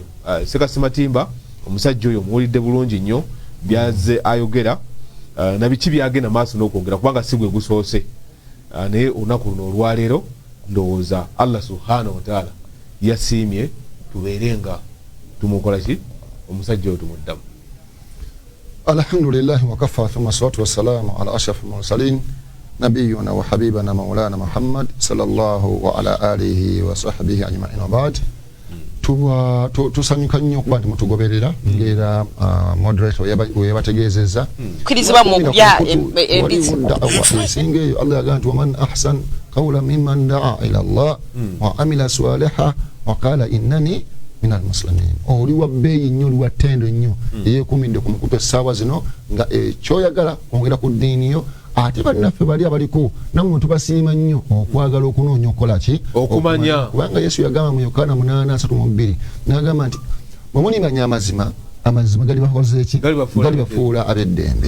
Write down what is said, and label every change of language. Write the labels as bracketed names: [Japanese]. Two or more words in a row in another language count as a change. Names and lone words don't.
[Ganda] Seka Sematimba omusajja oyo muwulidde bulungi nnyo byaze ayogera na biki byagenda maaso n'okwongera kubanga si gwe gusoose naye olunaku luno olwaleero ndowooza Allah [Arabic] سبحانه وتعالى [Ganda] yasiimye tubeere nga tumukola ki omusajja oyo tumuddamu. [Arabic] الحمد لله وكفى ثم الصلاة والسلام على أشرف المرسلين نبينا وحبيبنا مولانا محمد صلى الله وعلى آله وصحبه أجمعين وبعد. [Ganda] Tusanyuka nnyo okuba nti mutugoberera ng'era moderator weyabategeezezza kwirizibwa mu bya ebisinga eyo Allah yagamba nti [Arabic] ومن أحسن قولا ممن دعا إلى الله وعمل صالحا وقال إنني من المسلمين. [Ganda] Oli wa bbeeyi nnyo oli wa ttendo nnyo eyeekuumidde ku mukutu essaawa zino nga ekyoyagala kwongera ku ddiini yo ate bannaffe bali abaliko nammwe tubasiima nnyo okwagala okunoonya okukola ki okumanya kubanga Yesu yagamba mu Yokaana 8:32 n'agamba nti bwe mulinganya amazima gali bakoze ki gali bafuula ab'eddembe.